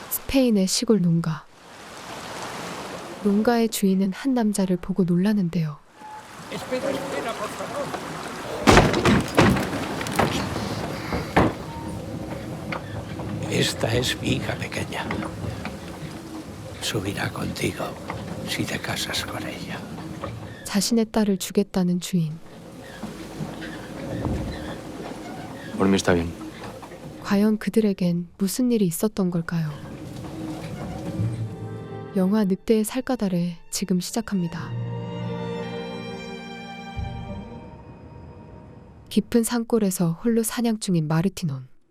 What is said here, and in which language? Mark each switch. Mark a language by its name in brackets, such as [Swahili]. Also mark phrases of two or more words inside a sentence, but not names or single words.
[Korean] 스페인의 시골 농가. 농가의 주인은 한 남자를 보고 놀라는데요. [Spanish] Espera, espera, por favor. Esta es mi hija pequeña. Subirá contigo si te casas con ella. [Korean] 자신의 딸을 주겠다는 주인. [Spanish] Por mí está bien. [Korean] 과연 그들에겐 무슨 일이 있었던 걸까요? 영화 늑대의 살갗아래 지금 시작합니다. 깊은 산골에서 홀로 사냥 중인 마르티논.